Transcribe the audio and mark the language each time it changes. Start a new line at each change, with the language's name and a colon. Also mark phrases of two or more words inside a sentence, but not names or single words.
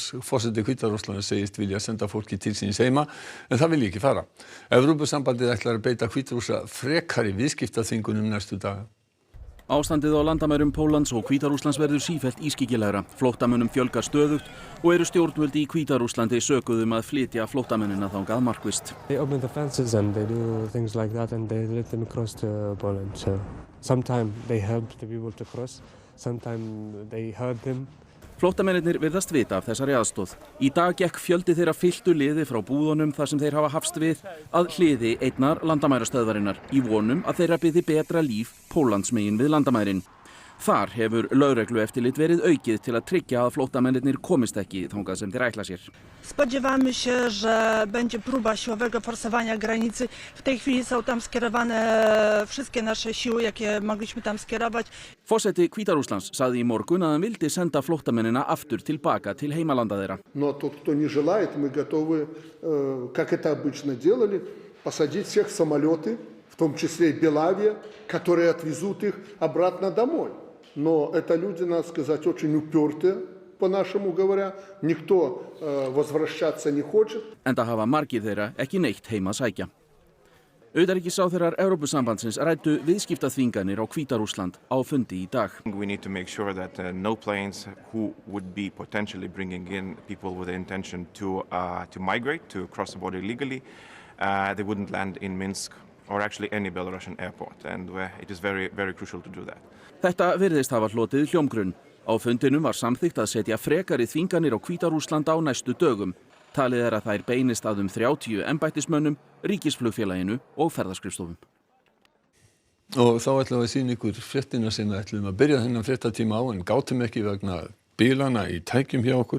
Icelandic: Forseti Hvíta-Rússlands segist vilja senda fólki til síns heima en það vilji ekki fara. Evrópusambandið ætlar að beita Hvíta-Rússa frekari viðskiptaþvingunum næstu daga. Ástandið á landamærum Póllands og Hvíta-Rússlands verður sífellt ískyggilegra. Flóttamönnum fjölgar stöðugt og eru stjórnvöld í Hvíta-Rússlandi sökuð að flytja flóttamennina þangað markvisst.
English: They open the fences and they do things like that and they let them cross to Poland. So sometimes they help the people to cross, sometimes they hurt them.
Icelandic: Flóttamennirnir virðast vita af þessari aðstoð. Í dag gekk fjöldi þeirra fylltu liði frá búðunum þar sem þeir hafa hafst við að hliði einnar landamærastöðvarinnar í vonum að þeirra byði betra líf Póllandsmegin við landamærin. Þar hefur lögreglueftirlit verið aukið til að tryggja að flóttamennirnir komist ekki þangað sem þeir ætla sér.
Polish: Spodziewamy się, że będzie próba siłowego forsowania granicy. W tej chwili są tam skierowane wszystkie nasze siły, jakie mogliśmy tam skierować.
Icelandic: Forseti Hvíta-Rússlands sagði í morgun að hann vildi senda flóttamennina aftur tilbaka til heimalanda þeirra.
Russian: Но тот, кто не желает, мы готовы, как это обычно делали, посадить всех в самолеты, в том числе и Белавия, которые отвезут их обратно домой. Но это люди, надо сказать, очень упертые, по-нашему говоря. Никто возвращаться не хочет.
Icelandic: Enda hafa margir þeirra ekki neitt heima að sækja. Utanríkisráðherrar Evrópusambandsins ræddu viðskiptaþvinganir á Hvíta-Rússland á fundi í dag.
English: We need to make sure that no planes who would be potentially bringing in people with the intention to migrate, to cross the border illegally, they wouldn't land in Minsk or actually any Belarusian airport, and it is very, very crucial to do that.
Icelandic: Þetta virðist hafa hlotið hljómgrunn. Á fundinum var samþykkt að setja frekari þvinganir á Hvíta-Rússland á næstu dögum. Talið að þær beinist að 30 embættismönnum, ríkisflugfélaginu og ferðaskrifstofum. Og þá ætlum við að sýna ykkur fréttina sem við ætlum að byrja þennan fréttatíma á en gátum ekki vegna bílana í tækjum hjá okkur.